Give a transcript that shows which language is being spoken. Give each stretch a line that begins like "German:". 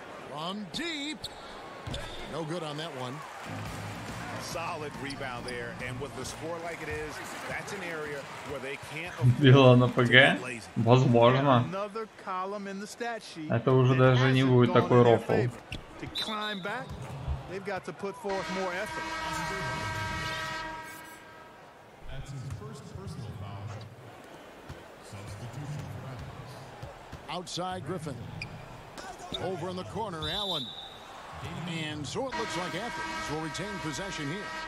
English: From deep. No good on that one. solid rebound there, and with the score like it is, that's an area where they can't.
Russian: Дело на ПГ? Возможно.
English: Another column in the stat sheet.
Russian: Это уже даже не будет такой рофл.
English: To climb back, they've got to put forth more effort. That's his first personal foul. Substitution for Evans. Outside Griffin. Over in the corner, Allen. And so it looks like Athens will retain possession here.